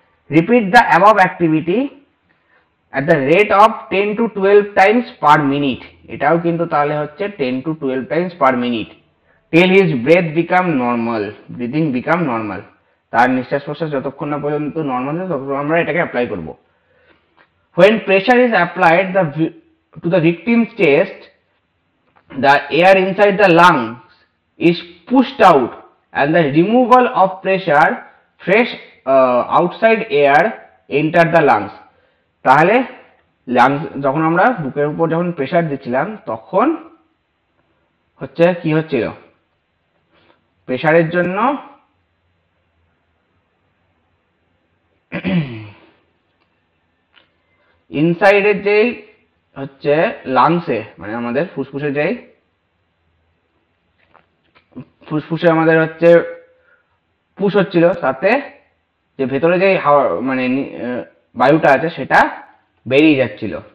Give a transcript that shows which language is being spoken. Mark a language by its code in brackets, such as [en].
[en] Repeat the above activity at the rate of 10 to 12 times per minute. [bn] এটাও কিন্তু তাহলে হচ্ছে [en] 10 to 12 times per minute. Till his breath become normal, breathing become normal. [bn] তার নিঃশ্বাস প্রশ্বাস যতক্ষণ না পর্যন্ত নর্মাল হবে ততক্ষণ আমরা এটাকে অ্যাপ্লাই করব। [en] When pressure is applied to the victim's chest, the air inside the lungs is pushed out and the removal of pressure, fresh outside air enter the lungs। [bn] তাহলে লাংস, যখন আমরা বুকের উপর যখন প্রেসার দিচ্ছিলাম তখন হচ্ছে কি হচ্ছিল? প্রেসারের জন্য ইনসাইডের যে হচ্ছে লাংসে, মানে আমাদের ফুসফুসে যেই ফুসফুসে আমাদের হচ্ছে পুশ হচ্ছিল, তাতে যে ভেতরে যে হাওয়া মানে বায়ুটা আছে সেটা বেরিয়ে যাচ্ছিল।